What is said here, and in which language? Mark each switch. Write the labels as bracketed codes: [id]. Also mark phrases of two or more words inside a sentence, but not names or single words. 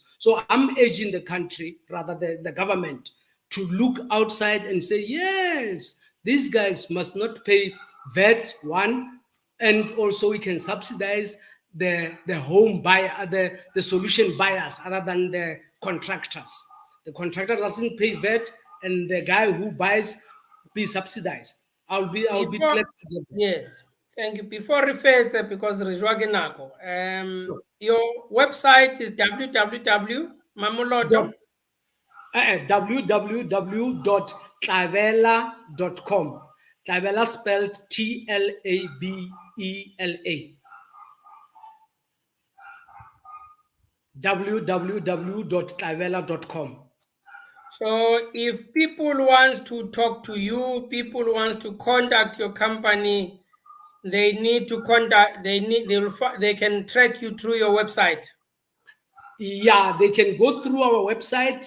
[en] So I'm urging the country, rather the government, to look outside and say, yes, these guys must not pay VAT, one, and also we can subsidize the home buyer, the solution buyers, other than the contractors. The contractor doesn't pay VAT, and the guy who buys be subsidized. I'll be glad to get that. Yes, thank you. Before refer because your website is www.mamoloto. www.tlabela.com. Tlabela spelled TLABELA. www.tlabela.com. So if people want to talk to you, people want to contact your company, they need to contact, they can track you through your website. Yeah, they can go through our website.